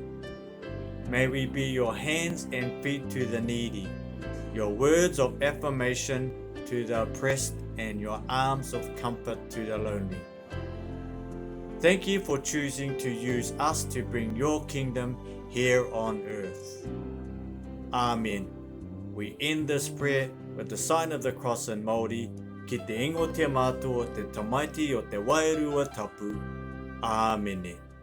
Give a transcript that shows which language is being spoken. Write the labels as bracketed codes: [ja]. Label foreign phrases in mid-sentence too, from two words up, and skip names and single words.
[en] May we be your hands and feet to the needy, your words of affirmation to the oppressed, and your arms of comfort to the lonely. Thank you for choosing to use us to bring your kingdom here on earth. Amen. We end this prayer with the sign of the cross in Māori. [mi] Ki te ingo te mātua o te tamaiti o te wairua tapu. Āmene.